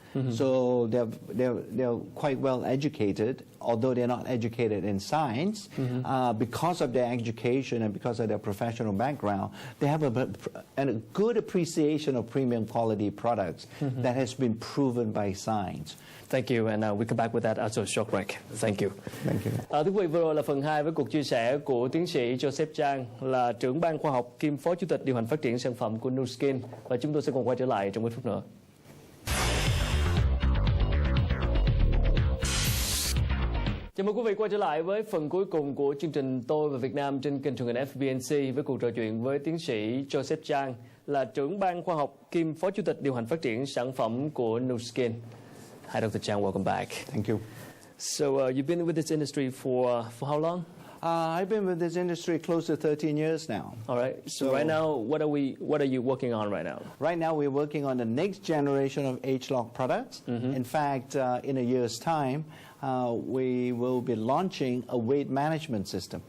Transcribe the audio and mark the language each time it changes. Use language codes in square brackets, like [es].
[en] So they're quite well educated, although they're not educated in science. Because of their education and because of their professional background, they have a good appreciation of premium quality products that has been proven by science. Thank you, and we come back with that after a short break. Thank you. Thank you. [vi] Thưa quý vị, vừa rồi là phần 2 với cuộc chia sẻ của tiến sĩ Joseph Chang, là trưởng ban khoa học kiêm phó chủ tịch điều hành phát triển sản phẩm của Nuskin, và chúng tôi sẽ cùng quay trở lại trong ít phút nữa. Chào mừng quý vị quay trở lại với phần cuối cùng của chương trình Tôi và Việt Nam trên kênh truyền hình FBNC với cuộc trò chuyện với tiến sĩ Joseph Chang, là trưởng ban khoa học kiêm phó chủ tịch điều hành phát triển sản phẩm của Nuskin. [en] Hi, Dr. Chang. Welcome back. Thank you. So you've been with this industry for how long? I've been with this industry close to 13 years now. All right. So right now, what are you working on right now? Right now, we're working on the next generation of H-Lock products. In fact, in a year's time, we will be launching a weight management system.